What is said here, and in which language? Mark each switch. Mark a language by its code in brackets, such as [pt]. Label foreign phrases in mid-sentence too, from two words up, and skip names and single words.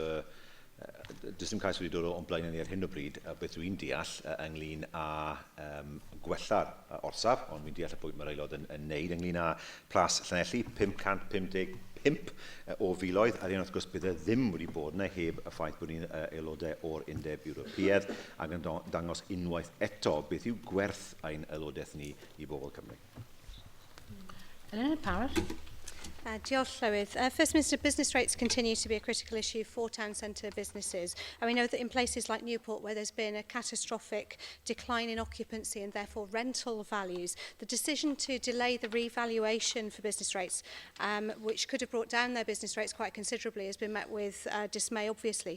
[cy] Does dim cais wedi dod o'n blaen ni ar hyn o bryd, beth dwi'n deall ynglyn â gwella'r orsaf, ond dwi'n deall y pwynt mae'r aelod yn neud ynglyn â Plas Llanelli, 555 o filoedd, a wrth gwrs bydd ddim wedi bod yna heb y ffaith bod ni'n aelodau o'r Undeb Ewropeaidd ac yn dangos unwaith eto beth yw gwerth ein aelodaeth ni i bobl Cymru. Elena Parrott. Diolch Llywydd. [en] First Minister, business rates continue to be a critical issue for town centre businesses. And we know that in places like Newport, where there's been a catastrophic decline in occupancy and therefore rental values, the decision to delay the revaluation for business rates, which could have brought down their business rates quite considerably, has been met with dismay, obviously.